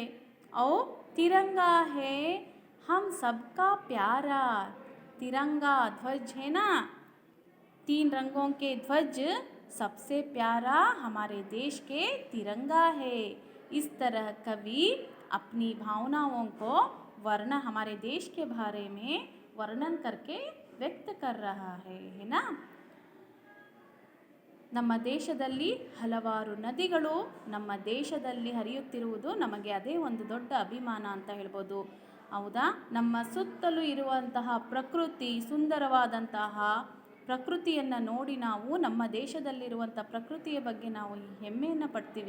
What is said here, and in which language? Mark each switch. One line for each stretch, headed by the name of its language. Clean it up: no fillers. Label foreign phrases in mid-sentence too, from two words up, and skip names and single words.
Hindi: और तिरंगा है हम सबका प्यारा, तिरंगा ध्वज है ना, 3 रंगों के ध्वज सबसे प्यारा हमारे देश के तिरंगा है। इस तरह कवि अपनी भावनाओं को हमारे देश के बारे में वर्णन करके व्यक्त कर रहा है ना?
Kannada: ನಮ್ಮ ದೇಶದಲ್ಲಿ ಹಲವಾರು ನದಿಗಳು ನಮ್ಮ ದೇಶದಲ್ಲಿ ಹರಿಯುತ್ತಿರುವುದು ನಮಗೆ ಅದೇ ಒಂದು ದೊಡ್ಡ ಅಭಿಮಾನ ಅಂತ ಹೇಳ್ಬೋದು, ಹೌದಾ? ನಮ್ಮ ಸುತ್ತಲೂ ಇರುವಂತಹ ಪ್ರಕೃತಿ, ಸುಂದರವಾದಂತಹ ಪ್ರಕೃತಿಯನ್ನು ನೋಡಿ ನಾವು ನಮ್ಮ ದೇಶದಲ್ಲಿರುವಂಥ ಪ್ರಕೃತಿಯ ಬಗ್ಗೆ ನಾವು ಹೆಮ್ಮೆಯನ್ನು ಪಡ್ತೀವಿ.